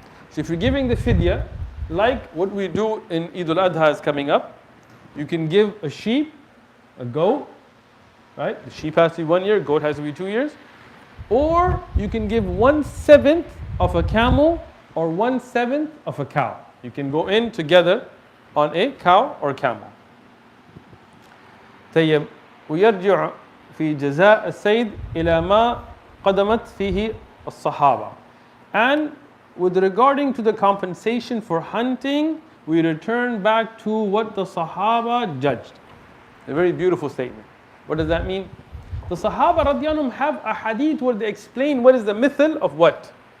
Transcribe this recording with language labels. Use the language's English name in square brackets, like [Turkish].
[English] So if you're giving the fidya, like what we do in Eid al-Adha is coming up, you can give a sheep, a goat, right? The sheep has to be 1 year, goat has to be 2 years. Or you can give 1/7 of a camel or 1/7 of a cow. You can go in together on a cow or camel. [Arabic] طيب ويرجع في جزاء الصيد إلى ما قدمت فيه الصحابة. [English] And with regarding to the compensation for hunting, we return back to what the Sahaba judged. A very beautiful statement. What does that mean? The Sahaba radiyallahu anhum have a hadith where they explain what is the mithal of what.